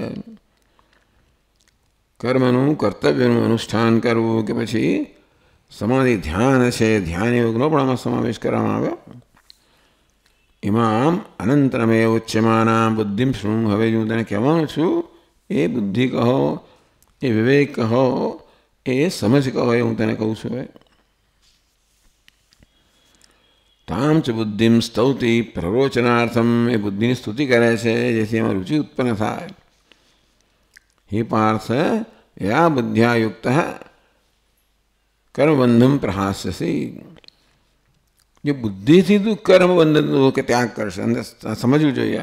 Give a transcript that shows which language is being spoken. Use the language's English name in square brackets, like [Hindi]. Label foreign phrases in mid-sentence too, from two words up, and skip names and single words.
[Gujarati] કર્મનું, કર્તવ્યનું અનુષ્ઠાન કરવું કે પછી સમાધિ ધ્યાન છે, ધ્યાન યોગનો પણ આમાં સમાવેશ કરવામાં આવ્યો. [Sanskrit] इमाम अनंतरमेव उच्यमाना बुद्धिम शृणु, [Gujarati] હવે હું તને કહેવાનું છું એ બુદ્ધિ કહો, એ વિવેક કહો, એ સમજ કહો, એ હું તને કહું છું. [Sanskrit] હવે ताम च बुद्धिम स्तौति प्ररोचनार्थम, [Gujarati] એ બુદ્ધિની સ્તુતિ કરે છે જેથી એમાં રુચિ ઉત્પન્ન થાય. [Sanskrit] हे पार्थ, या बुद्ध्या युक्त कर्मबंधम प्रहास्यसी. [Gujarati] જે બુદ્ધિથી તું કર્મબંધનનો કે ત્યાગ કરશે, અંદર સમજવું જોઈએ.